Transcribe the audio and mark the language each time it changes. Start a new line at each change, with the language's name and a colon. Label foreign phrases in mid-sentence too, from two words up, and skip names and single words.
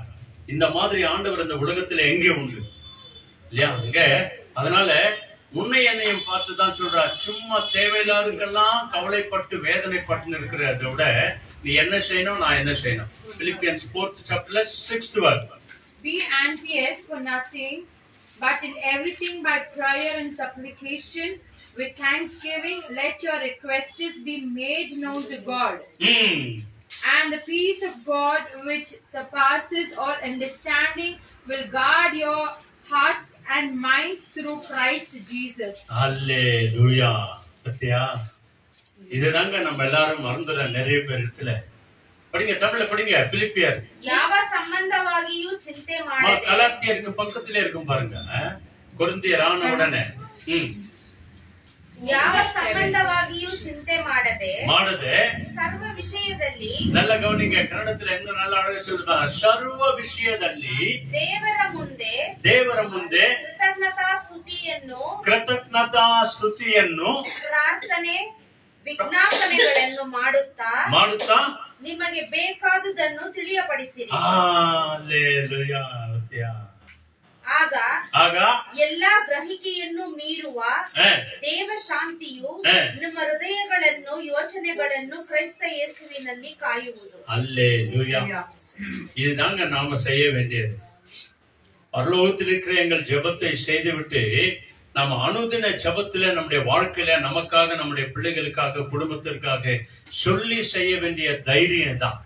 Tamil: இந்த மாதிரி ஆண்டவர் இந்த உலகத்துல எங்கே உண்டு இல்லையா? இங்க அதனால உன்னை என்னையும் பார்த்துதான் சொல்றார். சும்மா தேவையில்லாதுக்கெல்லாம் கவலைப்பட்டு வேதனைப்பட்டு இருக்கிறத விட நீ என்ன செய்யணும், நான் என்ன செய்யணும்.
English: பிலிப்பியன்ஸ் 4th chapter 6th verse. Be anxious for nothing, but in everything by prayer and supplication with thanksgiving let your requests be made known to God. And the peace of God which surpasses all understanding will guard your hearts and minds through Christ Jesus. Hallelujah.
Tamil: பத்தியா, இதுதாங்க நம்ம எல்லாரும் மறந்துற நிறைய பேர் இடத்துல. படிங்க, தமிழ்ல படிங்க. பிலிப்பியர்
Kannada: ಯಾವ ಸಂಬಂಧವಾಗಿಯೂ ಚಿಂತೆ ಮಾಡದೆ.
Tamil: கலாத்தியருக்கு பக்கத்திலே இருக்கும் பாருங்க. கொரிந்தியர் ஆன உடனே
Kannada: ಯಾವ ಸಂಬಂಧವಾಗಿಯೂ ಚಿಂತೆ ಮಾಡದೆ ಸರ್ವ ವಿಷಯದಲ್ಲಿ,
Tamil: நல்ல கவனிங்க, ಕನ್ನಡத்துல என்ன நல்ல அழகா சொல்லுதா,
Kannada: ಸರ್ವ ವಿಷಯದಲ್ಲಿ ದೇವರ ಮುಂದೆ ಕೃತಜ್ಞತಾ ಸ್ತುತಿಯನ್ನು ಪ್ರಾರ್ಥನೆ ವಿಜ್ಞಾಪನೆಗಳನ್ನು ಮಾಡುತ್ತಾ ನಿಮಗೆ ಬೇಕಾದುದನ್ನು ತಿಳಿಯಪಡಿಸಿರಿ. ಹಲ್ಲೆಲೂಯಾ. ಆಗ ಎಲ್ಲಾ ಗ್ರಹಿಕೆಯನ್ನು ಮೀರುವ ದೇವ ಶಾಂತಿಯು ನಿಮ್ಮ ಹೃದಯಗಳನ್ನು ಯೋಚನೆಗಳನ್ನು ಕ್ರಿಸ್ತ ಯೇಸುವಿನಲ್ಲಿ ಕಾಯುವುದು.
Tamil: அல்லேலூயா. இதுதாங்க நாம செய்ய வேண்டியது. பரலோகத்தில் இருக்கிற எங்கள் ஜெபத்தை செய்துவிட்டு நாம அனுதின ஜெபத்தில நம்முடைய வாழ்க்கையில நமக்காக, நம்முடைய பிள்ளைகளுக்காக, குடும்பத்திற்காக சொல்லி செய்ய வேண்டிய தைரியம் தான்.